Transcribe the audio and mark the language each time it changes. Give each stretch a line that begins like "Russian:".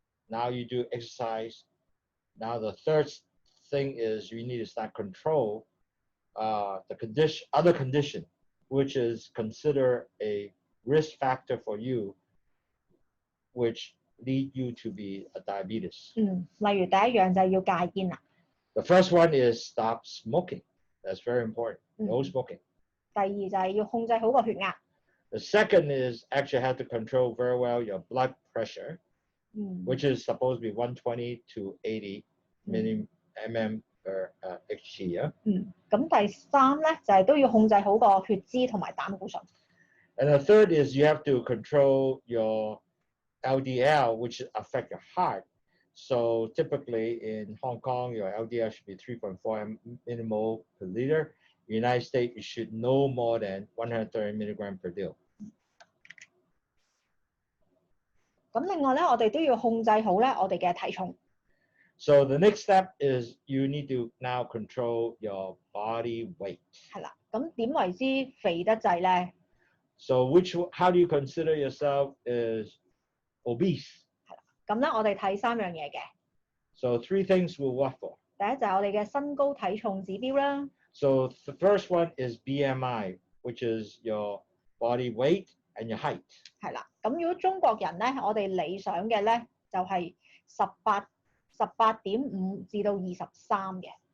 English: Now you do exercise. Now the third thing is you need to start control the other condition, which is considered a risk factor for you, which lead you to be a diabetes.
Cantonese: 例如第一樣就係要戒煙啦。
English: The first one is stop smoking. That's very important. No smoking.
Cantonese: 第二就係要控制好個血壓。
English: The second is actually have to control very well your blood pressure, which is supposed to be 120 to 80 mm per Hg.
Cantonese: 咁第三咧就係都要控制好個血脂同埋膽固醇。
English: And the third is you have to control your LDL, which affect your heart. So typically in Hong Kong, your LDL should be 3.4 millimole per liter. In the United States, you should no more than 130 milligram per dil.
Cantonese: 咁另外咧，我哋都要控制好咧我哋嘅體重。
English: So the next step is you need to now control your body weight.
Cantonese: 係啦，咁點為之肥得滯咧？
English: So how do you consider yourself is obese?
Cantonese: 係啦，咁咧我哋睇3樣嘢嘅。
English: So 3 things we'll watch for.
Cantonese: 第一就係我哋嘅身高體重指標啦。
English: So the first one is BMI, which is your body weight and your height.
Cantonese: 係啦，咁如果中國人咧，我哋理想嘅咧就係18.5至到23嘅。